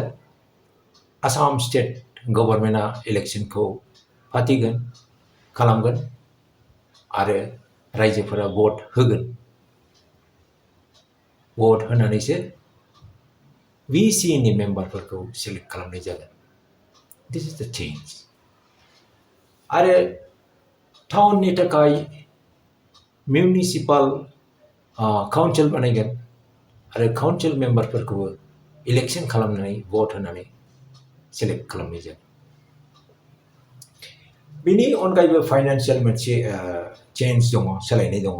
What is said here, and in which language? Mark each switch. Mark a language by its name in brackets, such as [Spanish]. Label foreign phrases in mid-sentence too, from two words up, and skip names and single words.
[Bodo] आसाम स्टेट गभर्नमेन्टआ इलेक्शनखौ फाथिगोन खालामगोन आरो रायजोफोरा भट होगोन. भट होनानैसो VCनि मेम्बारफोरखौ सेलेक्ट खालामनाय जागोन. [English] This is the change. [Bodo] आरो टाउननि थाखाय [English] municipal council [Bodo] बानायगोन आरो काउन्सिल मेम्बारफोरखौबो इलेक्शन खालामनानै भट होनानै सेलेक्ट खालामनाय जागोन. बेनि अनगायैबो फाइनान्सियेल मोनसे चेन्ज दङ सोलायनाय दङ.